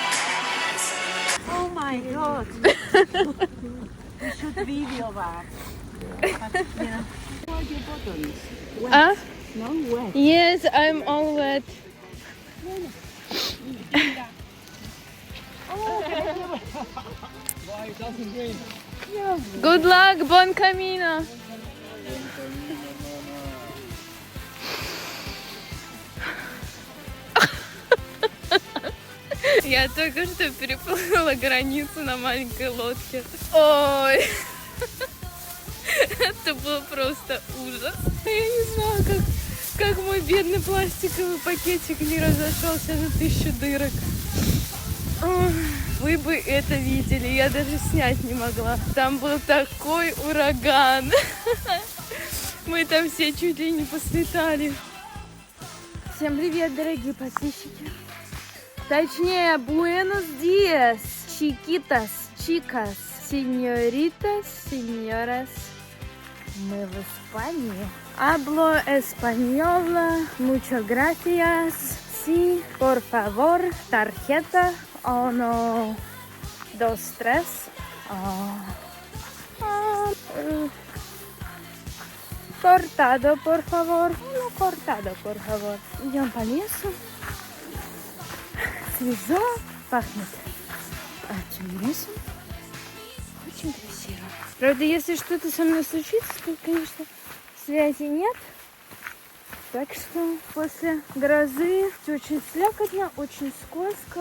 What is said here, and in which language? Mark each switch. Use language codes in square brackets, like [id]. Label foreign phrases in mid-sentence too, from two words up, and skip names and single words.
[en] Oh my god. You should video that. Ah? Yes, I'm all wet. Why it doesn't rain? Good luck, [es] bon camino. [ru] Я только что переплыла границу на маленькой лодке. Ой, это было просто ужас. Я не знаю, как мой бедный пластиковый пакетик не разошелся на 1000 дырок. Ой, вы бы это видели, я даже снять не могла. Там был такой ураган. Мы там все чуть ли не послетали. Всем привет, дорогие подписчики. Точнее, [es] buenos días, chiquitas, chicas, señoritas, señoras. [ru] Мы в Испании. [es] Hablo español, muchas gracias. Sí, por favor, tarjeta. 1, 2, 3. Cortado, por favor. No, cortado, por favor. [ru] Идем по лесу. Свежо, пахнет этим лесом. Очень красиво. Правда, если что-то со мной случится, то, конечно, связи нет. Так что после грозы очень слякотно, очень скользко.